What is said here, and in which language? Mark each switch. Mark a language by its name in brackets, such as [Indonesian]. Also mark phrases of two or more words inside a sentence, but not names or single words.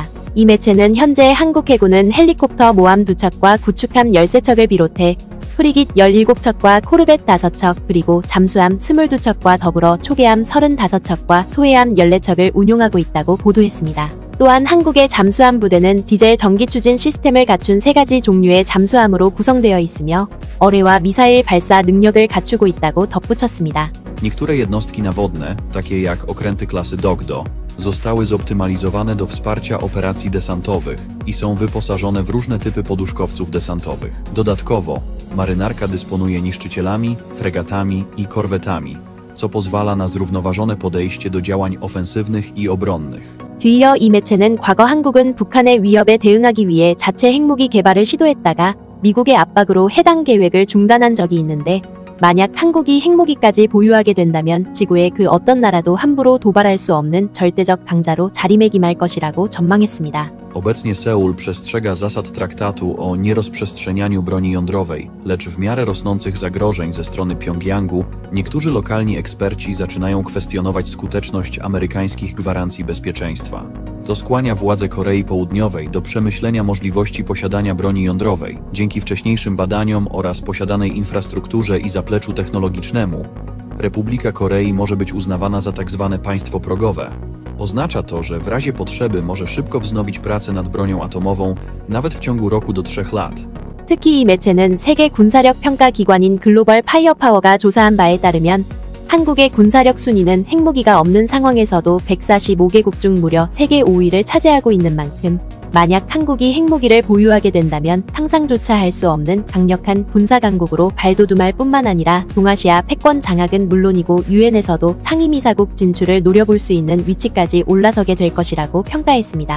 [Korean] 이 매체는 현재 한국 해군은 헬리콥터 모함 2척과 구축함 13척을 비롯해 프리깃 17척과 코르벳 5척 그리고 잠수함 22척과 더불어 초계함 35척과 소해함 14척을 운용하고 있다고 보도했습니다. 또한 한국의 잠수함 부대는 디젤 전기 추진 시스템을 갖춘 3가지 종류의 잠수함으로 구성되어 있으며 어뢰와 미사일 발사 능력을 갖추고 있다고 덧붙였습니다. [Polish] Niektóre jednostki nawodne, takie jak okręty klasy Dogdo, zostały zoptymalizowane do wsparcia operacji desantowych i są wyposażone w różne typy poduszkowców desantowych. Dodatkowo, marynarka dysponuje niszczycielami, fregatami i korwetami, co pozwala na zrównoważone podejście do działań ofensywnych i obronnych. [Korean] 뒤이어 이 매체는 과거 한국은 북한의 위협에 대응하기 위해 자체 핵무기 개발을 시도했다가 미국의 압박으로 해당 계획을 중단한 적이 있는데 만약 한국이 핵무기까지 보유하게 된다면 지구의 그 어떤 나라도 함부로 도발할 수 없는 절대적 강자로 자리매김할 것이라고 전망했습니다. [Polish] Obecnie Seul przestrzega zasad traktatu o nierozprzestrzenianiu broni jądrowej, lecz w miarę rosnących zagrożeń ze strony Pjongjangu, niektórzy lokalni eksperci zaczynają kwestionować skuteczność amerykańskich gwarancji bezpieczeństwa. To skłania władze Korei Południowej do przemyślenia możliwości posiadania broni jądrowej. Dzięki wcześniejszym badaniom oraz posiadanej infrastrukturze i zapleczu technologicznemu, Republika Korei może być uznawana za tzw. państwo progowe. Oznacza to, że w razie potrzeby może szybko wznowić pracę nad bronią atomową, nawet w ciągu roku do 3 lat. [Korean] 특히 이 매체는 세계 군사력 평가 기관인 글로벌 파이어파워가 조사한 바에 따르면 한국의 군사력 순위는 핵무기가 없는 상황에서도 145개국 중 무려 세계 5위를 차지하고 있는 만큼 만약 한국이 핵무기를 보유하게 된다면 상상조차 할 수 없는 강력한 군사강국으로 발돋움할 뿐만 아니라 동아시아 패권 장악은 물론이고 유엔에서도 상임이사국 진출을 노려볼 수 있는 위치까지 올라서게 될 것이라고 평가했습니다.